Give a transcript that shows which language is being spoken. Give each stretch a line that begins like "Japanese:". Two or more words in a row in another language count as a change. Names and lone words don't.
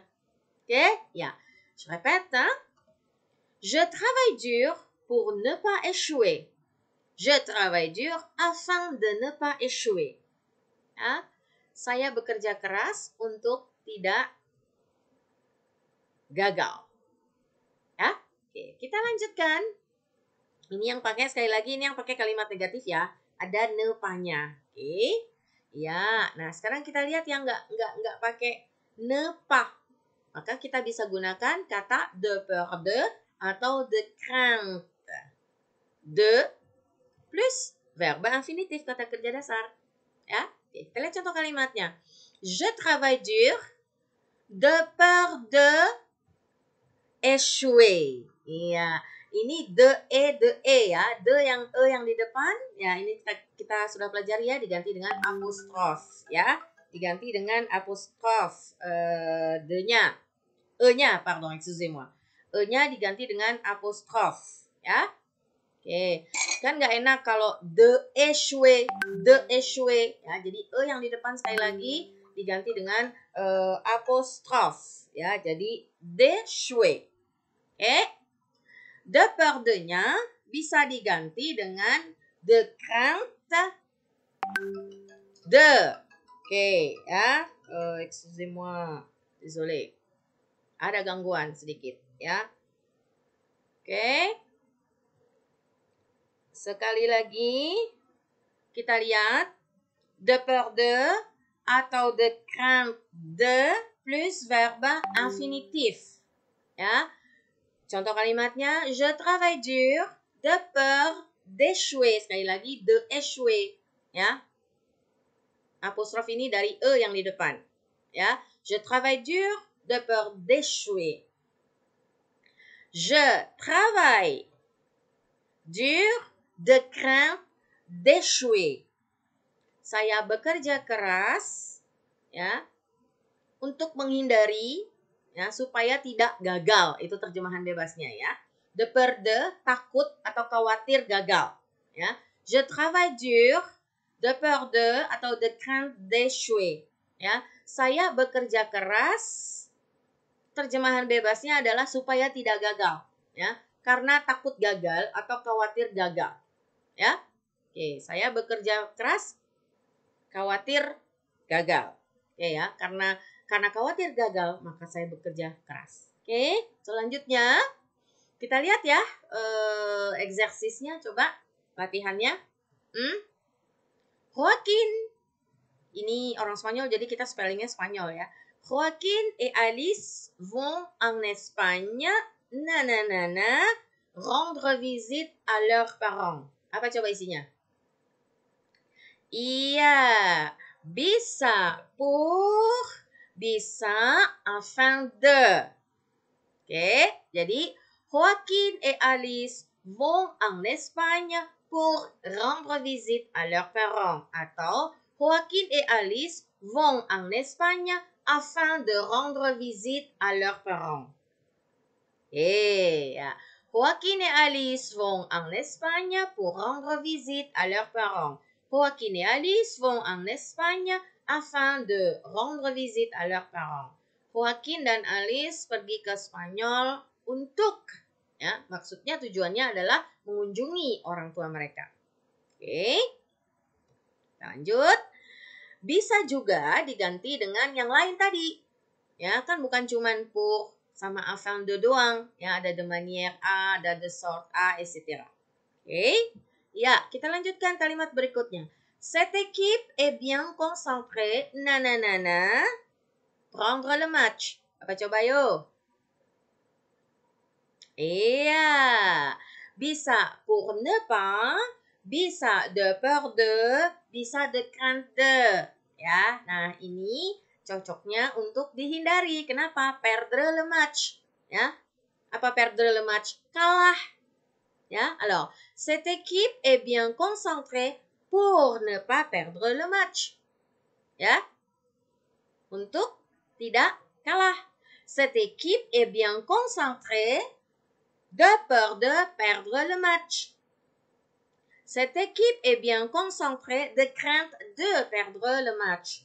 Indonesian: Oke? Ya.
French: Je répète, hein? Je travaille dur pour ne pas échouer. Je travaille dur afin de ne pas échouer.
Indonesian: Ya. Saya bekerja keras untuk tidak gagal. Ya, oke, kita lanjutkan. Ini yang pakai sekali lagi, ini yang pakai kalimat negatif ya. Ada
French: ne pas-
Indonesian: nya. Oke. Ya, nah sekarang kita lihat yang nggak pakai
French: ne pas.
Indonesian: Maka kita bisa gunakan kata
French: de peur de
Indonesian: atau
French: de crainte.
Indonesian: De plus verbe infinitif, kata kerja dasar. Ya, oke, kita lihat contoh kalimatnya.
French: Je travaille dur de peur de échouer.
Indonesian: Iya, ini de ya, de yang yang di depan, ya ini kita sudah pelajari ya, diganti dengan apostrof ya, diganti dengan apostrof de-nya, e-nya,
French: pardon, excusez-moi,
Indonesian: e-nya diganti dengan apostrof ya. Oke, kan nggak enak kalau
French: de échouer
Indonesian: ya, jadi e yang di depan sekali lagi diganti dengan apostrof ya, jadi d'échouer.
French: De peur de-
Indonesian: nya bisa diganti dengan
French: de crainte de.
Indonesian: Oke, ya.
French: Excusez-moi. Désolé.
Indonesian: Ada gangguan sedikit, ya. Oke. Sekali lagi kita lihat
French: de peur de
Indonesian: atau
French: de crainte de plus verbe infinitif.
Indonesian: Ya. Contoh kalimatnya,
French: je travaille dur de peur d'échouer.
Indonesian: Sekali lagi,
French: de échouer.
Indonesian: Ya. Apostrof ini dari e yang di depan. Ya.
French: Je travaille dur de peur d'échouer. Je travaille dur de crainte d'échouer.
Indonesian: Saya bekerja keras ya untuk menghindari ya supaya tidak gagal. Itu terjemahan bebasnya ya.
French: De peur de
Indonesian: takut atau khawatir gagal ya. Je travaille dur de peur de atau de crainte d'échouer ya. Saya bekerja keras, terjemahan bebasnya adalah supaya tidak gagal ya. Karena takut gagal atau khawatir gagal ya. Oke, saya bekerja keras khawatir gagal. Oke ya, karena khawatir gagal, maka saya bekerja keras. Oke, selanjutnya kita lihat ya eksersisnya, coba latihannya. Joaquin, ini orang Spanyol, jadi kita spellingnya Spanyol ya.
French: Joaquin et Alice vont en Espagne, rendre visite à leurs parents.
Indonesian: Apa coba isinya? Iya, bisa pour, bisa
French: afin de.
Indonesian: Oke, jadi
French: Joaquin et Alice vont en Espagne pour rendre visite à leurs parents. Atau Joaquin et Alice vont en Espagne afin de rendre visite à leurs parents.
Indonesian: Ya.
French: Joaquin et Alice vont en Espagne pour rendre visite à leurs parents. Joaquin et Alice vont en Espagne afin de rendre visite à leurs parents.
Indonesian: Joaquin dan Alice pergi ke Spanyol untuk, ya, maksudnya tujuannya adalah mengunjungi orang tua mereka. Oke, lanjut. Bisa juga diganti dengan yang lain tadi. Ya, kan bukan cuman pour sama
French: afin de
Indonesian: doang. Ya, ada
French: de manière à,
Indonesian: ada
French: de sorte à,
Indonesian: etc. Oke. Ya, kita lanjutkan kalimat berikutnya.
French: Cette équipe est bien concentrée, prendre le match.
Indonesian: Apa coba yuk? Iya. Bisa
French: pour ne pas,
Indonesian: bisa
French: de peur de,
Indonesian: bisa
French: de crainte de.
Indonesian: Ya, nah ini cocoknya untuk dihindari. Kenapa?
French: Perdre le match.
Indonesian: Ya. Apa
French: perdre le match?
Indonesian: Kalah. Ya,
French: alors, cette équipe est bien concentrée pour ne pas perdre le match.
Indonesian: Ya. Untuk tidak kalah.
French: Cette équipe est bien concentrée de peur de perdre le match. Cette équipe est bien concentrée de crainte de perdre le match.